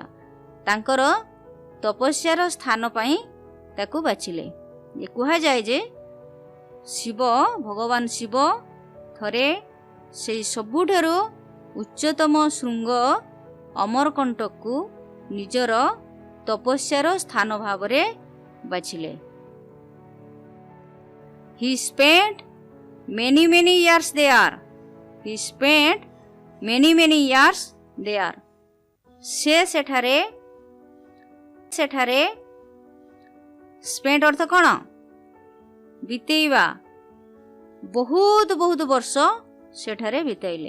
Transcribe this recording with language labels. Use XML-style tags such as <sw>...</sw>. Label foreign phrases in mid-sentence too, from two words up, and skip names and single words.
<or>ତାଙ୍କର ତପସ୍ୟାର ସ୍ଥାନ ପାଇଁ ତାକୁ ବାଛିଲେ। କୁହାଯାଏ ଯେ ଭଗବାନ ଶିବ ଥରେ ସେହି ସବୁଠାରୁ ଉଚ୍ଚତମ ଶୃଙ୍ଗ ଅମରକଣ୍ଟକକୁ ନିଜର ତପସ୍ୟାର ସ୍ଥାନ ଭାବରେ ବାଛିଲେ।</or> <en>He spent many years there.</en> <or>ସେ ସେଠାରେ ସ୍ପେଣ୍ଟ ଅର୍ଥ କ'ଣ? ବିତେଇବା। ବହୁତ ବର୍ଷ ସେଠାରେ ବିତାଇଲେ।</or>